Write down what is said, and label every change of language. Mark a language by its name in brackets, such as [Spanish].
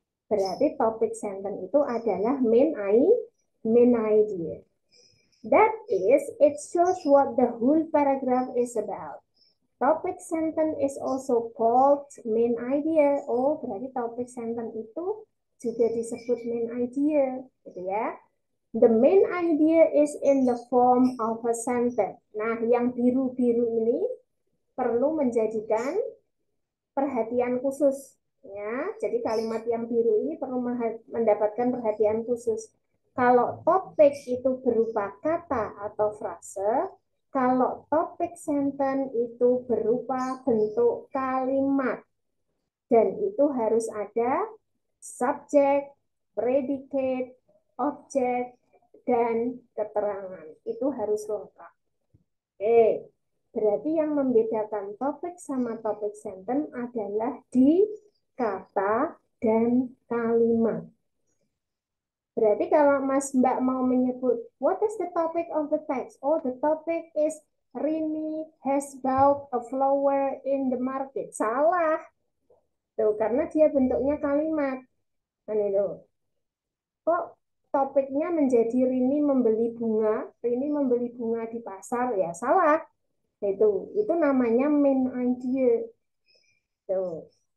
[Indonesian] Berarti topik sentence itu adalah main idea. [English] That is, it shows what the whole paragraph is about. Topic sentence is also called main idea. [Indonesian] Oh, berarti topik sentence itu juga disebut main idea, gitu ya. [English] The main idea is in the form of a sentence. [Indonesian] Nah, yang biru-biru ini perlu menjadikan perhatian khusus, ya. Jadi kalimat yang biru ini perlu mendapatkan perhatian khusus. Kalau topik itu berupa kata atau frase, kalau topik sentence itu berupa bentuk kalimat, dan itu harus ada subjek, predicate, objek, dan keterangan. Itu harus lengkap. Oke, berarti yang membedakan topik sama topik sentence adalah di kata dan kalimat. Berarti kalau Mas Mbak mau menyebut, [English] what is the topic of the text? Oh, the topic is Rini has bought a flower in the market. [Indonesian] Salah. Tuh, karena dia bentuknya kalimat. Kan itu. Kok topiknya menjadi Rini membeli bunga? Rini membeli bunga di pasar. Ya, salah. Itu namanya main idea. Tuh.